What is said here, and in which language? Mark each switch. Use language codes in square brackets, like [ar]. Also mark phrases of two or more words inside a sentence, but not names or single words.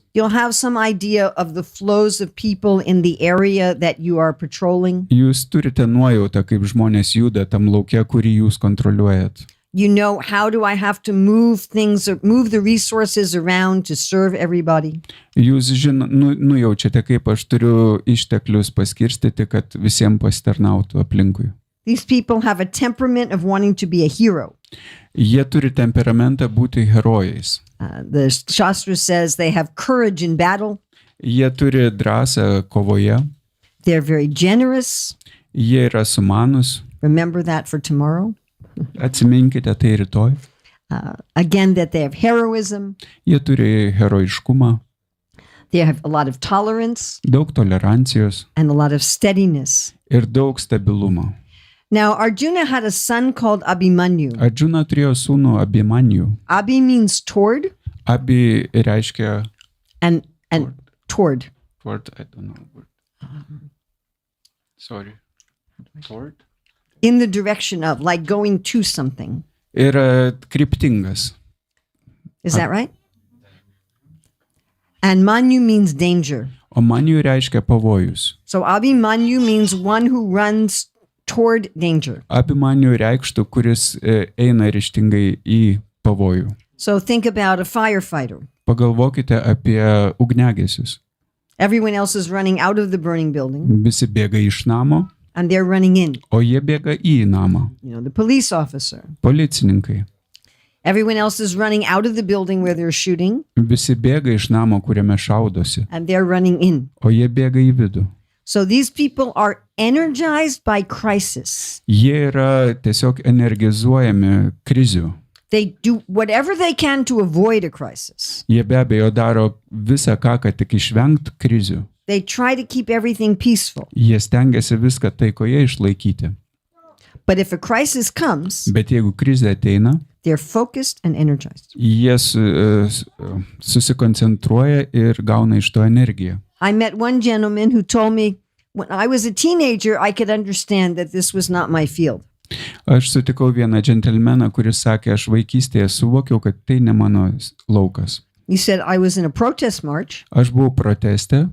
[en] you'll have some idea of the flows of people in the area that you are patrolling. [lt] jūs turite nuojautą, kaip žmonės juda tam laukia, kurį jūs kontroliuojat. [en] You know, how do I have to move things or move the resources around to serve everybody? [lt] Jūs nujaučiate, kaip aš turiu išteklius paskirstyti, kad visiems pasitarnautų aplinkui. [en] These people have a temperament of wanting to be a hero. [lt] Jie turi temperamentą būti herojais. [en] The Shastra says they have courage in battle. [lt] Jie turi drąsą kovoje. [en] They're very generous. [lt] Jie yra sumanus. [en] Remember that for tomorrow. [lt] Atsiminkite tai rytoj. [en] Again, that they have heroism. [lt] Jie turi heroiškumą, [en] They have a lot of tolerance [lt] daug tolerancijos [en] and a lot of steadiness. [lt] ir daug stabilumo. [en] Now, Arjuna had a son called Abhimanyu. [lt] Arjuna turėjo sūnų Abhimanyu. [en] Abhi means toward [lt] Abi reiškia [en] and toward. toward, I don't know. Sorry. Toward? In the direction of, like going to something. [lt] Yra kryptingas. [en] Is that right? And Manyu means danger. [lt] O manijų reiškia pavojus. [en] So Abhimanyu means one who runs toward danger. [lt] Abhimanyu reikštų, kuris eina ryžtingai į pavojų. [en] So think about a firefighter. [lt] Pagalvokite apie ugniagesius. [en] Everyone else is running out of the burning building [lt] Visi bėga iš namo, [en] and they're running in. [lt] o jie bėga į namą. [en] You know, the police officer. [lt] Policininkai. [en] Everyone else is running out of the building where they're shooting [lt] Visi bėga iš namo, kuriame šaudosi, [en] and they're running in. [lt] o jie bėga į vidų. [en] So these people are energized by crisis. [lt] Jie yra tiesiog energizuojami krizių. [en] They do whatever they can to avoid a crisis. [lt] Jie be abejo daro visą ką, kad tik išvengt krizių. [en] They try to keep everything peaceful. [lt] Jie stengiasi viską taikoje išlaikyti. [en] But if a crisis comes, [lt] Bet jeigu krizė ateina, [en] they're focused and energized. [lt] jie susikoncentruoja ir gauna iš to energiją. [en] I met one gentleman who told me when I was a teenager, I could understand that this was not my field. [lt] Aš sutikau vieną džentelmeną, kuris sakė, aš vaikystėje suvokiau, kad tai ne mano laukas. [en] He said, I was in a protest march, [lt] Aš buvau proteste